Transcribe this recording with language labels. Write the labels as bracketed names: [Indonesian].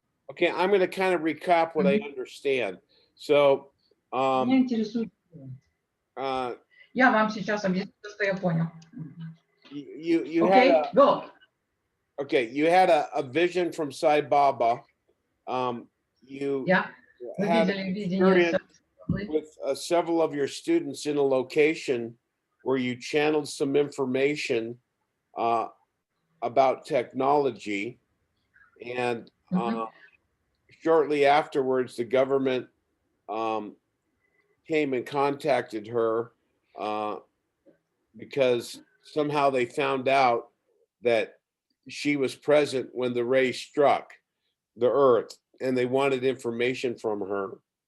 [English] I'm gonna kind of recap what I understand. So [Russian] Меня интересует. Я вам сейчас объясню, что я понял. [English] you had Okay, go. you had a vision from Sai Baba. You [Russian] Yeah, вы [English] had [Russian] видели видение. [English] with several of your students in a location where you channeled some information about technology, and shortly afterwards, the government came and contacted her because somehow they found out that she was present when the ray struck the earth, and they wanted information from her.